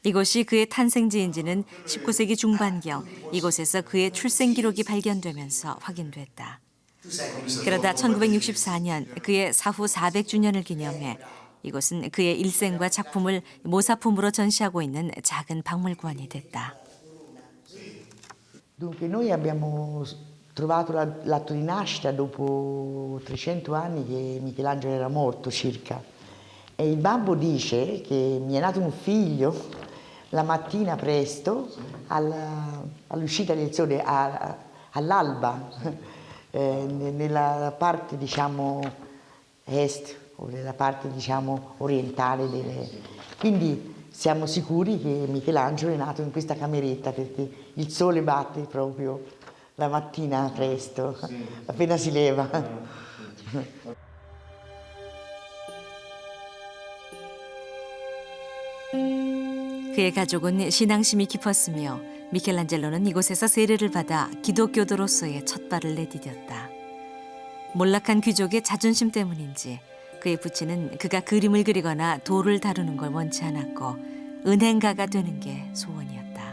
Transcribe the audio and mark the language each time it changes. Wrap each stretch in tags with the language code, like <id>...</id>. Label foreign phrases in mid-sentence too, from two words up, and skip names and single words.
<ko>이곳이 그의 탄생지인지는 19세기 중반경 이곳에서 그의 출생 기록이 발견되면서 확인됐다. 그러다 1964년 그의 사후 400주년을 기념해 이곳은 그의 일생과 작품을 모사품으로 전시하고 있는 작은 박물관이 됐다.</ko> <it>Dunque noi abbiamo trovato l'atto di nascita dopo 300 anni che Michelangelo era morto circa e il babbo dice che mi è nato un figlio la mattina presto all'uscita del sole, all'alba, nella parte diciamo est o nella parte diciamo orientale. Quindi siamo sicuri che Michelangelo è nato in questa cameretta perché il sole batte proprio la mattina presto, appena si leva.</it> <ko>그의 가족은 신앙심이 깊었으며 미켈란젤로는 이곳에서 세례를 받아 기독교도로서의 첫 발을 내디뎠다. 몰락한 귀족의 자존심 때문인지 그의 부친은 그가 그림을 그리거나 돌을 다루는 걸 원치 않았고 은행가가 되는 게 소원이었다.</ko>